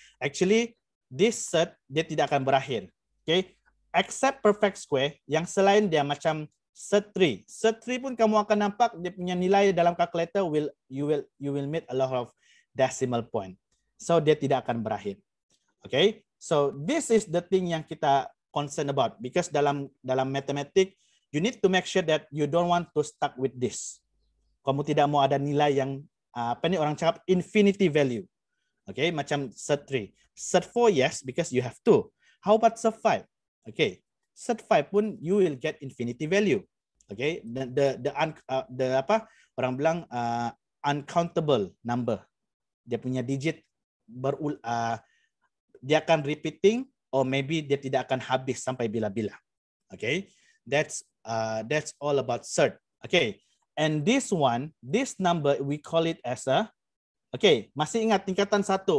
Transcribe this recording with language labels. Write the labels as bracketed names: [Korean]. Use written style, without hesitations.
[Malay] Actually, this SURD dia tidak akan berakhir. Okay, except perfect square yang selain dia macam Set 3. Set 3 pun kamu akan nampak dia punya nilai dalam calculator [English] you will meet a lot of decimal point. [Malay] So dia tidak akan berakhir. Okay? [English] So this is the thing [Malay] yang kita [English] concern about, because [Malay] dalam matematik [English] you need to make sure that you don't want to stuck with this. [Malay] Kamu tidak mau ada nilai yang apa ni orang cakap infinity value. Okay, macam set 3. [English] Set 4 yes, because you have 2. How about set 5? Okay, set 5 pun you will get infinity value. [Malay] Okay, the apa orang bilang uncountable number. Dia punya digit dia akan repeating, [English] or maybe [Malay] dia tidak akan habis sampai bila-bila. Okay, that's all about set. [English] Okay, and this number we call it as a. [Malay] Okay, masih ingat tingkatan 1.